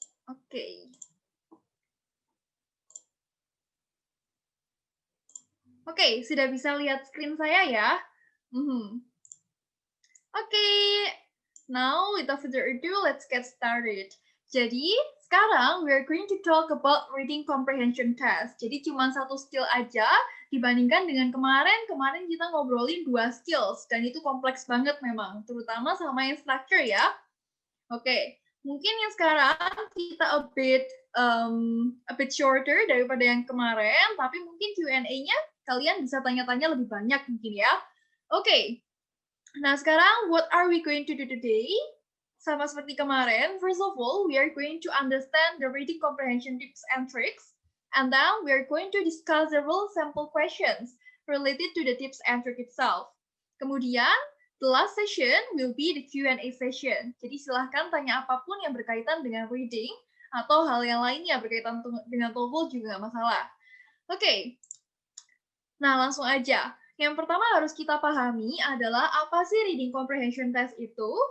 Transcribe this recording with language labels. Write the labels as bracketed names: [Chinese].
[English] Okay. [Indonesian] Oke, sudah bisa lihat screen saya ya? [English] Oke, now without further ado, let's get started. Jadi, sekarang we're going to talk about reading comprehension test. [Indonesian] Jadi cuma satu skill aja dibandingkan dengan kemarin kita ngobrolin 2 skills dan itu kompleks banget memang, terutama sama yang structure ya. Oke, mungkin yang sekarang kita a bit shorter daripada yang kemarin, tapi mungkin Q&A-nya kalian bisa tanya-tanya lebih banyak mungkin ya. Oke. [English] Nah, sekarang what are we going to do today? Sama seperti kemarin, first of all, we are going to understand the reading comprehension tips and tricks, and then we are going to discuss several sample questions related to the tips and trick itself. Kemudian, the last session will be the Q&A session. [Indonesian] Jadi silahkan tanya apapun yang berkaitan dengan reading atau hal yang lainnya berkaitan dengan TOEFL juga nggak masalah. Oke. Nah, langsung aja. Yang pertama harus kita pahami adalah apa sih reading comprehension test itu?